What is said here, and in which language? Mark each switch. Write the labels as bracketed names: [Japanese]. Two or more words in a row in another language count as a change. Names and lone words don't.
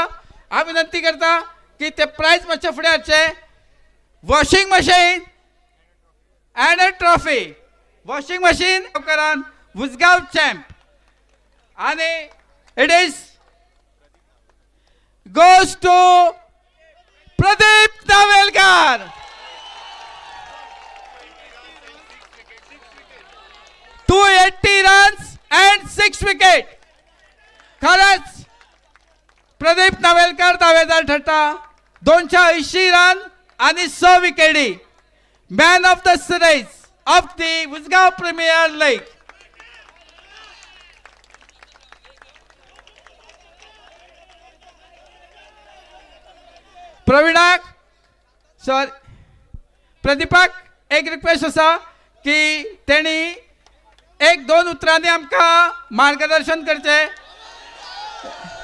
[Konkani] हांव विनंती करता की ते प्रायज मातशे फुडें हाडचे. [English] Washing machine and a trophy. Washing machine उपकरण Usgaon Champ आणि it is goes to Pradeep Navelkar. टू 80 runs and 6 wicket. [Konkani] खरंच प्रदीप नावेलकर दावेदार ठरता. 280 रन आणि 6 विकेटी. [English] Man of the series of the Usgaon Premier League. [Konkani] प्रदीपाक एक रिक्वेस्ट आसा की तेणी एक दोन उतरांनी आमकां मार्गदर्शन करचें.